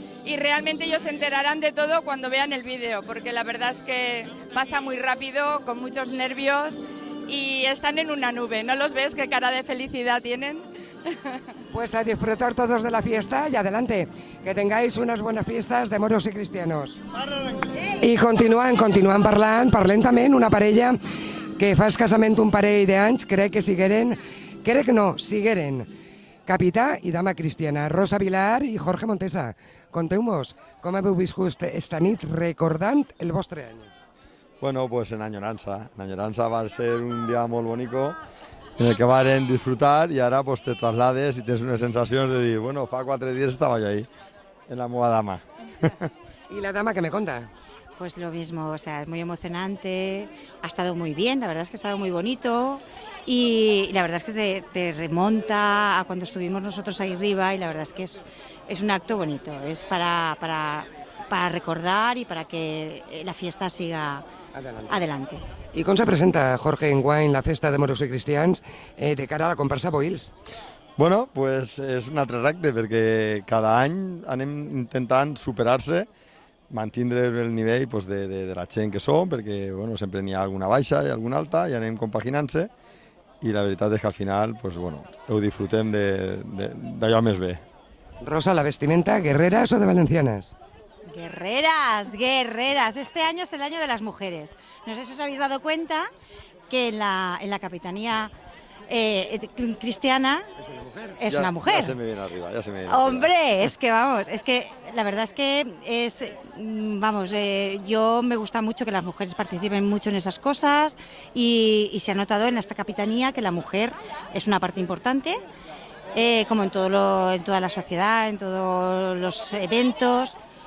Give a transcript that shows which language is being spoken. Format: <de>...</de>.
<es>Y realmente ellos se enterarán de todo cuando vean el vídeo, porque la verdad es que pasa muy rápido, con muchos nervios y están en una nube. ¿No los ves? ¿Qué cara de felicidad tienen? Pues a disfrutar todos de la fiesta y adelante, que tengáis unas buenas fiestas de moros y cristianos.</es> <ca>I continuen parlant també una parella que fa escassament un parell d'anys, sigueren capità i dama cristiana, Rosa Vilar i Jorge Montesa. Conteu-nos com heu viscut esta nit recordant el vostre any.</ca> <es>Bueno, pues en añoranza va a ser un día muy bonito en el que van a disfrutar y ahora pues te traslades y tienes unas sensaciones de decir, bueno, fa 4 días estaba yo ahí, en la moda dama. ¿Y la dama qué me cuenta? Pues lo mismo, o sea, es muy emocionante, ha estado muy bien, la verdad es que ha estado muy bonito y la verdad es que te remonta a cuando estuvimos nosotros ahí arriba y la verdad es que es un acto bonito, es para recordar y para que la fiesta siga adelante.</es> <ca>I com se presenta, Jorge, enguany la festa de moros i cristians de cara a la comparsa Boils? Bueno, pues és un altre repte perquè cada any anem intentant superar-se, mantindre el nivell pues, de la gent que som, perquè bueno, sempre n'hi ha alguna baixa i alguna alta i anem compaginant-se i la veritat és que al final pues, bueno, ho disfrutem d'allò més bé.</ca> <es>Rosa, ¿la vestimenta guerreras o de valencianas? Guerreras. Este año es el año de las mujeres. No sé si os habéis dado cuenta que en la capitanía cristiana es una mujer. Ya se me viene arriba, Hombre, es que vamos, es que la verdad es que yo me gusta mucho que las mujeres participen mucho en esas cosas y se ha notado en esta capitanía que la mujer es una parte importante, como en toda la sociedad, en todos los eventos.</es>